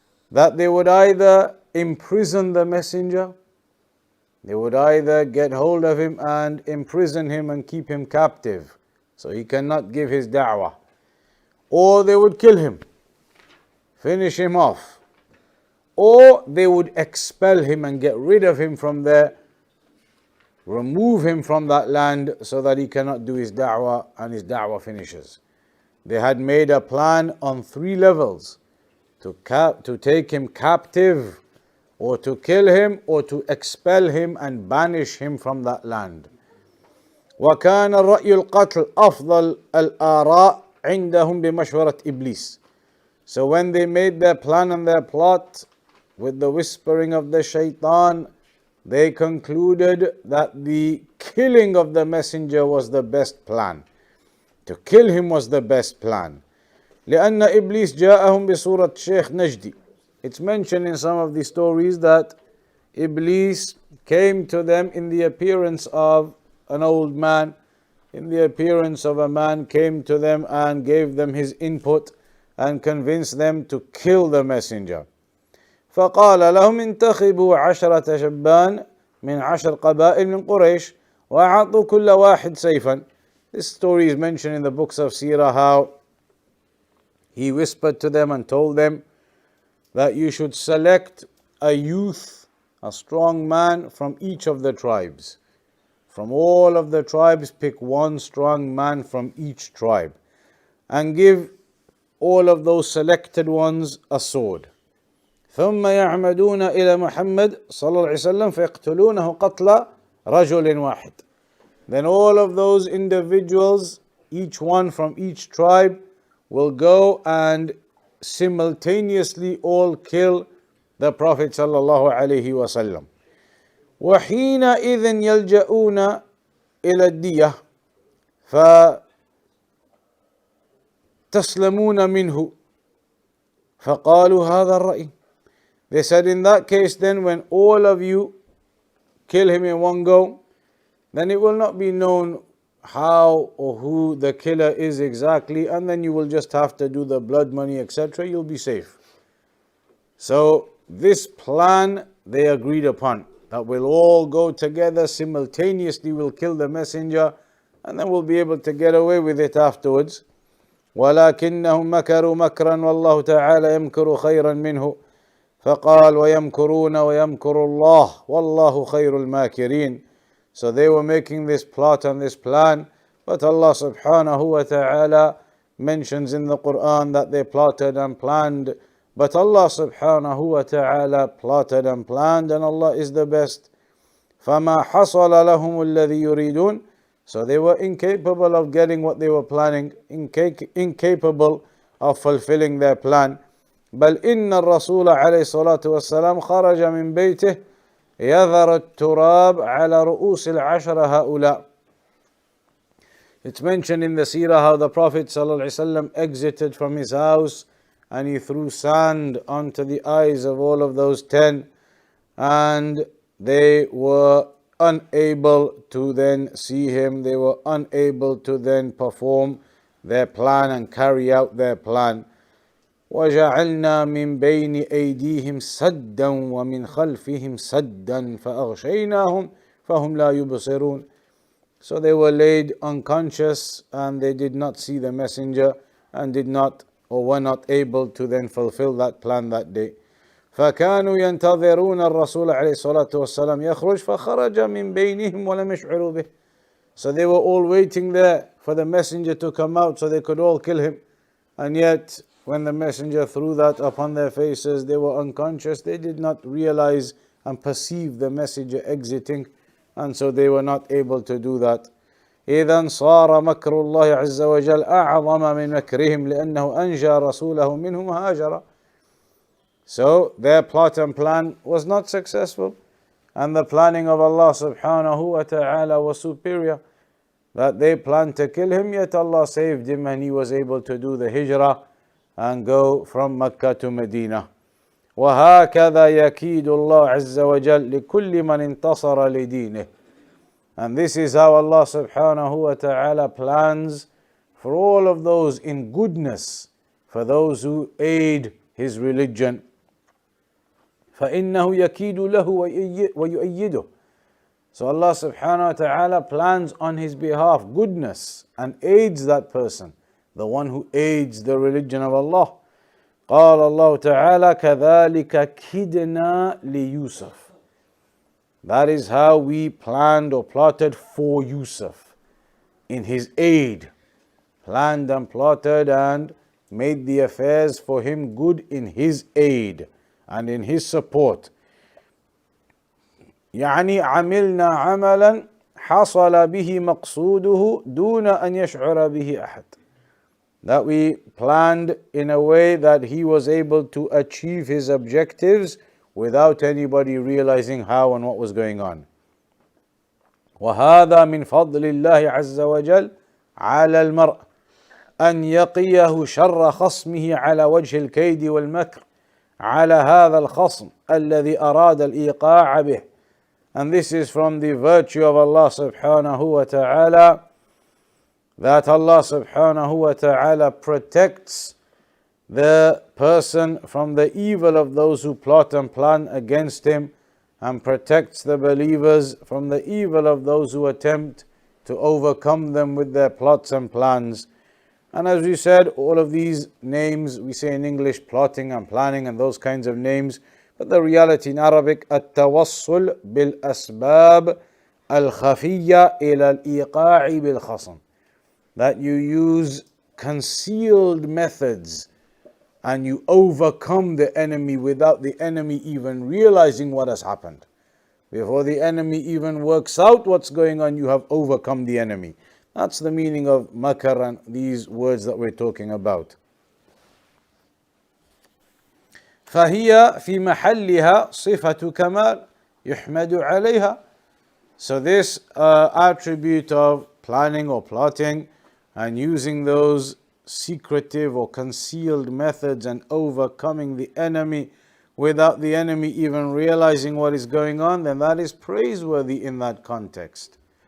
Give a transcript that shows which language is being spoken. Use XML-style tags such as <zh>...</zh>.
<en>That they would either imprison the Messenger, they would either get hold of him and imprison him and keep him captive, so he cannot give his da'wah, or they would kill him, finish him off, or they would expel him and get rid of him from there, remove him from that land so that he cannot do his da'wah and his da'wah finishes. They had made a plan on three levels: to take him captive, or to kill him, or to expel him and banish him from that land.</en> <ar>وكان الرأي القتل أفضل الآراء عندهم بمشورة إبليس.</ar> <en>So when they made their plan and their plot with the whispering of the shaitan, they concluded that the killing of the Messenger was the best plan. To kill him was the best plan.</en> <ar>لأن إبليس جاءهم بصورة شيخ نجدي.</ar> <en>It's mentioned in some of the stories that Iblis came to them in the appearance of an old man, in the appearance of a man, came to them and gave them his input and convinced them to kill the Messenger.</en> <ar>فقال لهم انتخبوا 10 شبان من 10 قبائل من قريش وأعطوا كل واحد سيفا.</ar> <en>This story is mentioned in the books of Seerah, how he whispered to them and told them that you should select a youth, a strong man from each of the tribes. From all of the tribes, pick one strong man from each tribe and give all of those selected ones a sword.</en> <ar>ثم يعمدون إلى محمد صلى الله عليه وسلم فيقتلونه قتل رجل واحد.</ar> <en>Then all of those individuals, each one from each tribe, will go and simultaneously all kill the Prophet</en> <ar>صلى الله عليه وسلم. وحينئذ يلجؤون إلى الدية فتسلمون منه فقالوا هذا الرأي.</ar> <en>They said, in that case then, when all of you kill him in one go, then it will not be known how or who the killer is exactly, and then you will just have to do the blood money, etc. You'll be safe. So this plan they agreed upon, that we'll all go together simultaneously, we'll kill the Messenger, and then we'll be able to get away with it afterwards.</en> <ar>وَلَكِنَّهُمْ مَكَرُوا مَكْرًا وَاللَّهُ تَعَالَى يَمْكُرُ خَيْرًا مِنْهُ فقال ويمكرون ويمكر الله والله خير الماكرين.</ar> <en>So they were making this plot and this plan, but Allah subhanahu wa ta'ala mentions in the Quran that they plotted and planned, but Allah subhanahu wa ta'ala plotted and planned, and Allah is the best.</en> <ar>فَمَا حَصَلَ لَهُمُ الَّذِي يُرِيدُونَ.</ar> <en>So they were incapable of getting what they were planning, incapable of fulfilling their plan.</en> <ar>بل إن الرسول عليه الصلاة والسلام خرج من بيته يذر التراب على رؤوس العشرة هؤلاء.</ar> <en>It's mentioned in the seerah how the Prophet ﷺ exited from his house and he threw sand onto the eyes of all of those 10, and they were unable to then see him, they were unable to then perform their plan and carry out their plan.</en> <ar>وَجَعَلْنَا مِنْ بَيْنِ أَيْدِيهِمْ سَدًّا وَمِنْ خَلْفِهِمْ سَدًّا فَأَغْشَيْنَاهُمْ فَهُمْ لَا يُبْصِرُونَ.</ar> <en>So they were laid unconscious and they did not see the messenger and did not or were not able to then fulfill that plan that day.</en> <ar>فكانوا ينتظرون الرسول عليه الصلاة والسلام يخرج فخرج من بينهم ولم يشعروا به.</ar> <en>So they were all waiting there for the messenger to come out so they could all kill him, and yet when the messenger threw that upon their faces, they were unconscious, they did not realize and perceive the messenger exiting, and so they were not able to do that.</en> <ar>إذن صار مكر الله عز وجل أعظم من مكرهم لأنه أنجى رسوله منهم هاجرا.</ar> <en>So their plot and plan was not successful, and the planning of Allah subhanahu wa ta'ala was superior. That they planned to kill him, yet Allah saved him and he was able to do the hijrah and go from Mecca to Medina.</en> <ar>وهكذا يكيد الله عز وجل لكل من انتصر لدينه.</ar> <en>And this is how Allah subhanahu wa ta'ala plans for all of those in goodness, for those who aid his religion.</en> <ar>فإنه يكيد له ويؤيده.</ar> <en>So Allah subhanahu wa ta'ala plans on his behalf goodness and aids that person, the one who aids the religion of Allah.</en> <ar>قال الله تعالى كذلك كدنا ليوسف.</ar> <en>That is how we planned or plotted for Yusuf, in his aid, planned and plotted and made the affairs for him good in his aid and in his support.</en> <ar>يعني عملنا عملا حصل به مقصوده دون أن يشعر به أحد.</ar> <en>That we planned in a way that he was able to achieve his objectives without anybody realizing how and what was going on.</en> <ar>وهذا من فضل الله عز وجل على المرء أن يقيه شر خصمه على وجه الكيد والمكر على هذا الخصم الذي أراد الإيقاع به.</ar> <en>And this is from the virtue of Allah subhanahu wa ta'ala, that Allah subhanahu wa ta'ala protects the person from the evil of those who plot and plan against him, and protects the believers from the evil of those who attempt to overcome them with their plots and plans. And as we said, all of these names we say in English, plotting and planning and those kinds of names, but the reality in Arabic,</en> <ar>التوصل بالأسباب الخفية إلى الإيقاع بالخصم.</ar> <en>That you use concealed methods and you overcome the enemy without the enemy even realizing what has happened. Before the enemy even works out what's going on, you have overcome the enemy. That's the meaning of makar and these words that we're talking about.</en> <ar>فهي في محلها صفة كمال يحمد عليها.</ar> <en>So this attribute of planning or plotting and using those secretive or concealed methods and overcoming the enemy without the enemy even realizing what is going on, then that is praiseworthy in that context.</en>